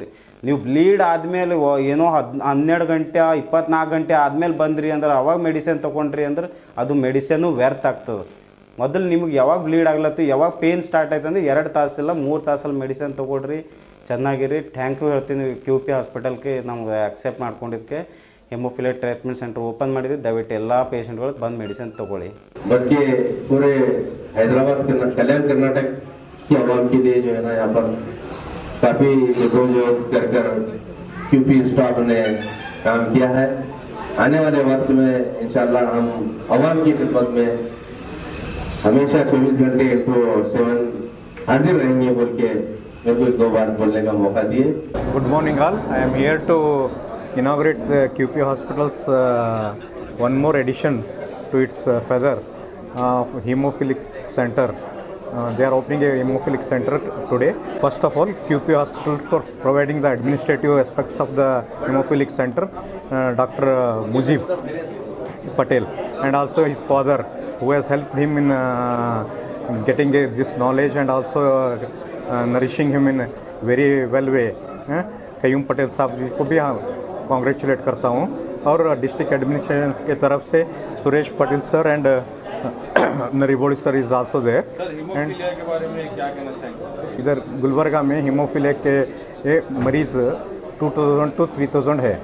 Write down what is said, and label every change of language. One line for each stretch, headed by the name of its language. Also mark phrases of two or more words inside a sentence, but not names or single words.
Kannada: ನೀವು ಬ್ಲೀಡ್ ಆದಮೇಲೆ ಏನೋ 12 ಗಂಟೆ 24 ಗಂಟೆ ಆದಮೇಲೆ ಬಂದ್ರಿ ಅಂದ್ರೆ ಅವಾಗ ಮೆಡಿಸಿನ್ ತೊಗೊಂಡ್ರಿ ಅಂದ್ರೆ ಅದು ಮೆಡಿಸಿನ್ನು ವ್ಯರ್ಥ ಆಗ್ತದೆ. ಮೊದಲು ನಿಮಗೆ ಯಾವಾಗ ಬ್ಲೀಡ್ ಆಗ್ಲತ್ತು, ಯಾವಾಗ
English: pain start
Kannada: ಆಯ್ತು ಅಂದರೆ 2 ತಾಸಿಲ್ಲ 3 ತಾಸಲ್ಲಿ ಮೆಡಿಸಿನ್ ತೊಗೊಳ್ರಿ, ಚೆನ್ನಾಗಿರಿ.
English: thank you
Kannada: ಹೇಳ್ತೀನಿ QP ಹಾಸ್ಪಿಟಲ್ಗೆ ನಮ್ಗೆ ಆಕ್ಸೆಪ್ಟ್ ಮಾಡ್ಕೊಂಡಿದ್ದಕ್ಕೆ.
English: hemophilia treatment centre open
Kannada: ಮಾಡಿದ್ವಿ. ದಯವಿಟ್ಟು ಎಲ್ಲ ಪೇಷಂಟ್ಗಳು ಬಂದು ಮೆಡಿಸಿನ್ ತೊಗೊಳ್ಳಿ.
Hindi: बल्कि पूरे हैदराबाद कल्याण कर्नाटक की आवाम के लिए जो है ना यहाँ पर काफ़ी जो कर QP स्टाफ ने काम किया है. आने वाले वक्त में इंशाल्लाह हम आवाम की खिदमत में हमेशा 24 घंटे 7 हाजिर रहेंगे बोल के मेरे को 2 बार बोलने का मौका दिए.
English: Good morning all. I am here to inaugurate the QP Hospital's one more addition to its feather, hemophilic center. They are opening a hemophilic center today. First of all, QP Hospital for providing the administrative aspects of the hemophilic center, Dr. Mujib Patel, and also his father, who has helped him in getting this knowledge and also nourishing him in a very well way.
Hindi: कयूम पटेल साहब जी को भी कॉन्ग्रेचुलेट करता हूँ. और
English: district administration
Hindi: के तरफ से सुरेश पटेल सर एंड नरीबोड़ी सर
English: is also there.
Hindi: एंड के बारे में क्या कहना चाहेंगे? इधर गुलबर्गा में हीमोफीलिया के मरीज़ 2000 to 3000 है.